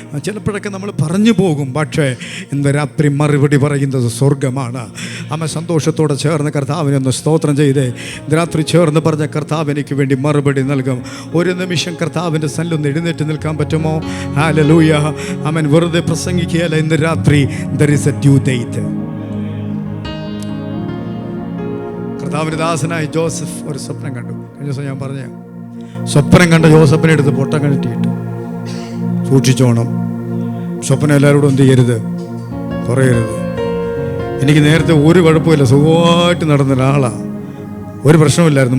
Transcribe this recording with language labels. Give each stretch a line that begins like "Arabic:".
Malayalam: ചിലപ്പോഴൊക്കെ നമ്മൾ പറഞ്ഞു പോകും, പക്ഷേ ഇന്ന് രാത്രി മറുപടി പറയുന്നത് സ്വർഗമാണ്. ആമേൻ. സന്തോഷത്തോടെ ചേർന്ന് കർത്താവിനൊന്ന് സ്തോത്രം ചെയ്തേ. ഇന്ന് രാത്രി ചേർന്ന് പറഞ്ഞ, കർത്താവ് എനിക്ക് വേണ്ടി മറുപടി നൽകും. ഒരു നിമിഷം കർത്താവിൻ്റെ സന്നിധിയിൽ എഴുന്നേറ്റ് നിൽക്കാൻ പറ്റുമോ? ഹല്ലേലൂയ. ആമേൻ. വെറുതെ പ്രസംഗിക്കുകയല്ല. ഇന്ന് രാത്രി
English: there is a due date.
Malayalam: കർത്താവിൻ്റെ ദാസനായ ജോസഫ് ഒരു സ്വപ്നം കണ്ടു. കഴിഞ്ഞ ദിവസം ഞാൻ പറഞ്ഞ സ്വപ്നം കണ്ട ജോസഫിനെ എടുത്ത് പൊട്ടം കെട്ടിയിട്ടു. സൂക്ഷിച്ചോണം. സ്വപ്നം എല്ലാവരോടും എന്ത് ചെയ്യരുത്, പറയരുത്. എനിക്ക് നേരത്തെ ഒരു കുഴപ്പമില്ല, സുഖമായിട്ട് നടന്ന ഒരാളാണ്. ഒരു പ്രശ്നമില്ലായിരുന്നു.